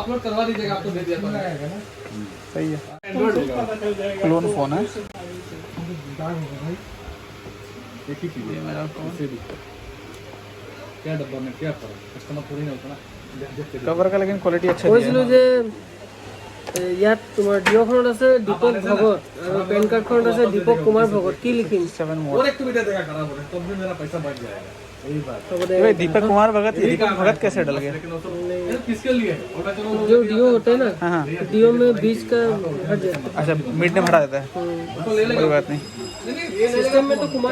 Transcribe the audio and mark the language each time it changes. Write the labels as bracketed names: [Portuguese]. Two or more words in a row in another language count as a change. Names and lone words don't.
[Hindi] सही है, [English] clone phone [Hindi] है। क्या डब्बा में क्या फर्क, कस्टमर थोड़ी ना होता ना। कवर का लेकिन क्वालिटी अच्छा है। [Assamese] ইয়াত তোমাৰ ডিঅ'খনত আছে দীপক ভগত আৰু [English] PAN cardখনত [Assamese] আছে দীপক কুমাৰ ভগত। কি লিখিম? 7 [Hindi] और एक तो बेटा देखा खराब हो रहा है, तब भी मेरा पैसा बच जाएगा। यही बात। भाई दीपक कुमार भगत, दीपक भगत कैसे डल गया? लेकिन वो तो किसके लिए है? और मैं चलो जो डिओ होता है ना, हाँ, डिओ में बीच का हट जाता है। अच्छा, मिड में हटा देता है, उसको ले लेगा। कोई बात नहीं। ये सिस्टम में तो कुमार